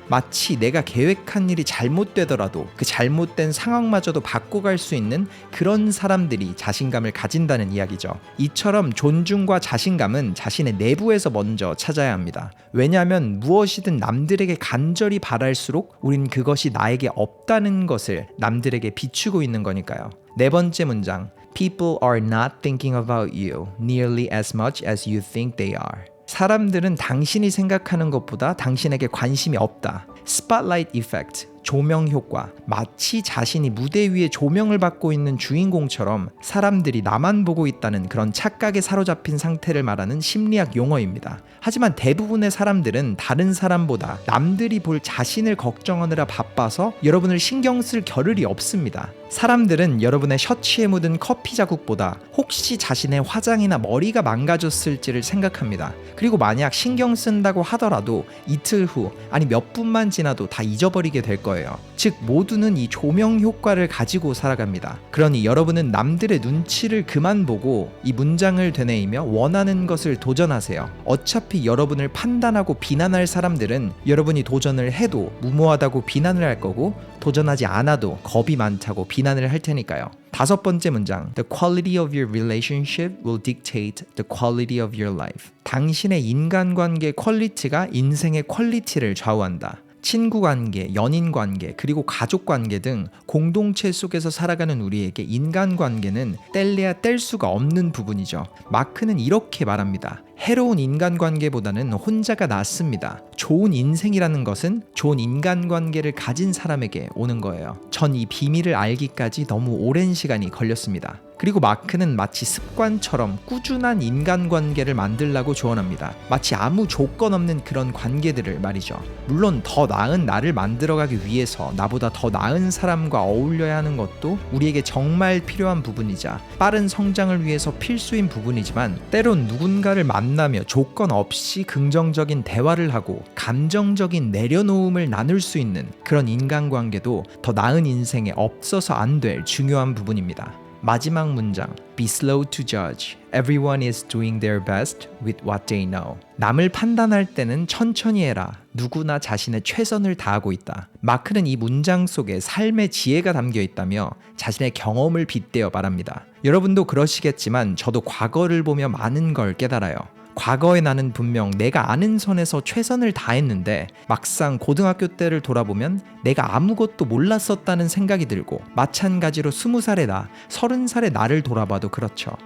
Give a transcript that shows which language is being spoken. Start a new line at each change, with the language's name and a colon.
Korean: 마치 내가 계획한 일이 잘못되더라도 그 잘못된 상황마저도 바꿔갈 수 있는 그런 사람들이 자신감을 가진다는 이야기죠. 이처럼 존중과 자신감은 자신의 내부에서 먼저 찾아야 합니다. 왜냐하면 무엇이든 남들에게 간절히 바랄수록 우린 그것이 나에게 없다는 것을 남들에게 비추고 있는 거니까요. 네 번째 문장,
English: People are not thinking about you nearly as much as you think they are.
Korean: 사람들은 당신이 생각하는 것보다 당신에게 관심이 없다. Spotlight effect, 조명 효과. 마치 자신이 무대 위에 조명을 받고 있는 주인공처럼 사람들이 나만 보고 있다는 그런 착각에 사로잡힌 상태를 말하는 심리학 용어입니다. 하지만 대부분의 사람들은 다른 사람보다 남들이 볼 자신을 걱정하느라 바빠서 여러분을 신경 쓸 겨를이 없습니다. 사람들은 여러분의 셔츠에 묻은 커피 자국보다 혹시 자신의 화장이나 머리가 망가졌을지를 생각합니다. 그리고 만약 신경 쓴다고 하더라도 이틀 후 아니 몇 분만 지나도 다 잊어버리게 될 거예요. 거예요. 즉 모두는 이 조명 효과를 가지고 살아갑니다. 그러니 여러분은 남들의 눈치를 그만 보고 이 문장을 되뇌이며 원하는 것을 도전하세요. 어차피 여러분을 판단하고 비난할 사람들은 여러분이 도전을 해도 무모하다고 비난을 할 거고 도전하지 않아도 겁이 많다고 비난을 할 테니까요. 5번째 문장.
English: The quality of your relationship will dictate the quality of your life.
Korean: 당신의 인간관계 퀄리티가 인생의 퀄리티를 좌우한다. 친구관계, 연인관계, 그리고 가족관계 등 공동체 속에서 살아가는 우리에게 인간관계는 뗄래야 뗄 수가 없는 부분이죠. 마크는 이렇게 말합니다. 해로운 인간관계보다는 혼자가 낫습니다. 좋은 인생이라는 것은 좋은 인간관계를 가진 사람에게 오는 거예요. 전 이 비밀을 알기까지 너무 오랜 시간이 걸렸습니다. 그리고 마크는 마치 습관처럼 꾸준한 인간관계를 만들라고 조언합니다. 마치 아무 조건 없는 그런 관계들을 말이죠. 물론 더 나은 나를 만들어가기 위해서 나보다 더 나은 사람과 어울려야 하는 것도 우리에게 정말 필요한 부분이자 빠른 성장을 위해서 필수인 부분이지만 때론 누군가를 만나며 조건 없이 긍정적인 대화를 하고 감정적인 내려놓음을 나눌 수 있는 그런 인간관계도 더 나은 인생에 없어서 안 될 중요한 부분입니다. 마지막 문장.
English: Be slow to judge. Everyone is doing their best with what they know.
Korean: 남을 판단할 때는 천천히 해라. 누구나 자신의 최선을 다하고 있다. 마크는 이 문장 속에 삶의 지혜가 담겨 있다며 자신의 경험을 빗대어 말합니다. 여러분도 그러시겠지만 저도 과거를 보며 많은 걸 깨달아요. 과거의 나는 분명 내가 아는 선에서 최선을 다했는데 막상 고등학교 때를 돌아보면 내가 아무것도 몰랐었다는 생각이 들고 마찬가지로 20살의 나, 30살의 나를 돌아봐도 그렇죠.